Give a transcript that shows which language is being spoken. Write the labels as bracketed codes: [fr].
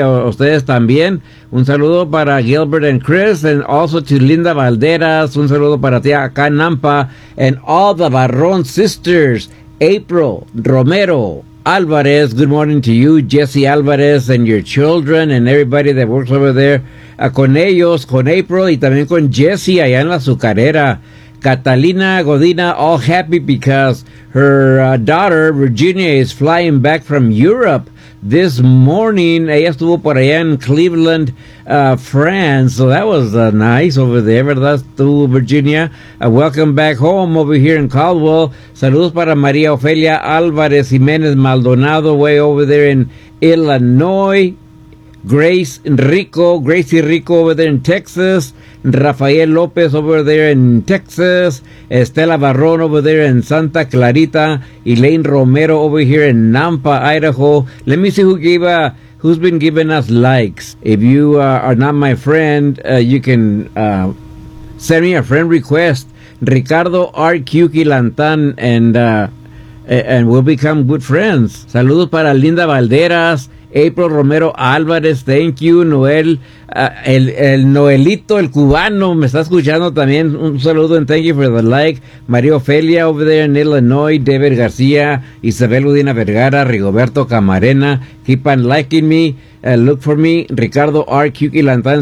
[es] Ustedes también. Un saludo para Gilbert and Chris, [en] and also to [es] Linda Valderas. Un saludo para ti acá en Nampa, [en] and all the Barrón sisters, [es] April Romero Álvarez. [en] Good morning to you, Jesse Álvarez, and your children, and everybody that works over there. [es] Con ellos, con April, y también con Jesse allá en la azucarera. [en] Catalina Godina, all happy because her daughter, Virginia, is flying back from Europe this morning. [es] Ella estuvo por allá en Cleveland, France. [en] So that was nice over there, [es] ¿verdad? Estuvo Virginia. [en] Welcome back home over here in Caldwell. [es] Saludos para [en] María Ofelia Álvarez Jiménez Maldonado, way over there in Illinois. Gracie Rico over there in Texas. Rafael López over there in Texas. Estela Barrón over there in Santa Clarita. Elaine Romero over here in Nampa, Idaho. Let me see who's been giving us likes. If you are not my friend, you can send me a friend request. Ricardo RQ Quilantán, and we'll become good friends. [es] Saludos para Linda Valderas. April Romero Álvarez, [en] thank you. [es] Noel, el Noelito, el cubano, me está escuchando también. Un saludo [en] and thank you for the like. María Ofelia over there in Illinois. David García, Isabel Udina Vergara, Rigoberto Camarena. Keep on liking me. Look for me. Ricardo RQ Quilantán.